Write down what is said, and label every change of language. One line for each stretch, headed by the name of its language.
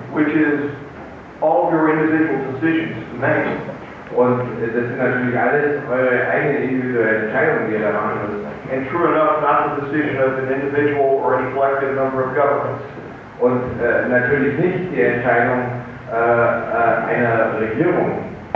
English: which is all of your individual decisions to make.
German: Und das sind natürlich alles eure eigenen individuellen Entscheidungen, die ihr da machen müsst.
English: And true enough, not the decision of an individual or any collective number of governments.
German: Und natürlich nicht die Entscheidung einer Regierung.